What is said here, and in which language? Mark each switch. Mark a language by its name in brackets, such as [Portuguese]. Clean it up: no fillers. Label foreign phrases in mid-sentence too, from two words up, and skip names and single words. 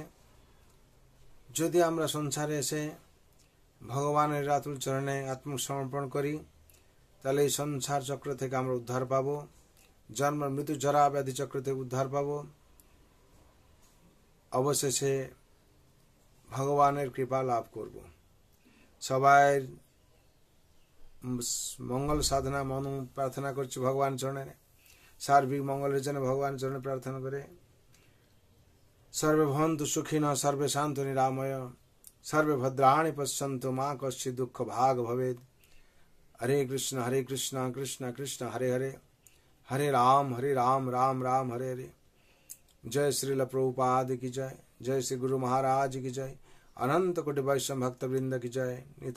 [Bangla] যদি আমরা সংসারে এসে ভগবানের রাতুল চরণে আত্মসমর্পণ করি তাহলে এই সংসার চক্র থেকে আমরা উদ্ধার পাব, জন্ম মৃত্যু জরা ব্যাধি চক্র থেকে উদ্ধার পাব। অবশেষে ভগবানের কৃপা লাভ করব। সবাই মঙ্গল সাধনা মন প্রার্থনা করছি ভগবান চরণে, সার্বিক মঙ্গলের জন্য ভগবান চরণে প্রার্থনা করে। [Sanskrit] সর্বে ভবন্তু সুখিনঃ সর্বে শান্তু নিরাময় সর্বে ভদ্রাণি পশ্যন্তু মা কশ্চিৎ দুঃখ ভাগ ভবেৎ। হরে কৃষ্ণ কৃষ্ণ কৃষ্ণ হরে হরে, হরে রাম রাম রাম হরে হরে। [Hindi] जय श्रील प्रभुपाद की जय, जय श्री गुरु महाराज की जय, अनंत कोटि वैष्णव भक्त वृंद की जय।